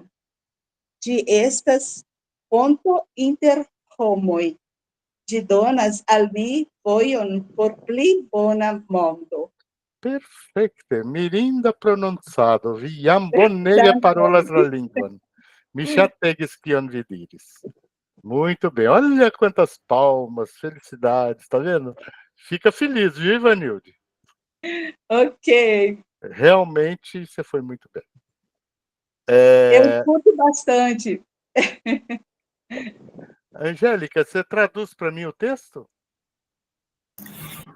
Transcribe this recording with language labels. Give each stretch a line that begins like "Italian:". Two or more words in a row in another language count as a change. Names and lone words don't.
Esperanto: Ĝi estas ponto inter homoj. Ĝi donas al mi vojon por pli bona mondo. Perfeito. Mirinda pronunciado. Vi jam bonege parolas la lingvon. Mi ŝategis kion vi diris.
Portuguese: Muito bem. Olha quantas palmas, felicidades, tá vendo? Fica feliz, viu, Ivanilde? Ok. Realmente, você foi muito bem. Eu escuto bastante. Angélica, você traduz para mim o texto?